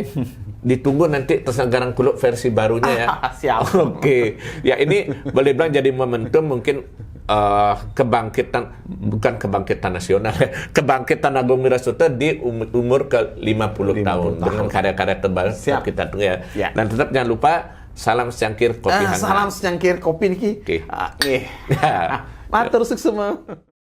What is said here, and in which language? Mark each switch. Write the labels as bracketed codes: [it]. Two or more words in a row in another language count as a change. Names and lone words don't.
[id] Ditunggu nanti Tersegarang Kuluk versi barunya ya. Siap. Oke. Ya ini boleh bilang jadi momentum mungkin bukan kebangkitan nasional, kebangkitan Agung Wirasuta di umur ke 50 tahun dengan karya-karya terbaru kita tunggu ya. Dan tetap jangan lupa salam secangkir kopi hangat. Salam secangkir kopi niki. Matur sukses semua.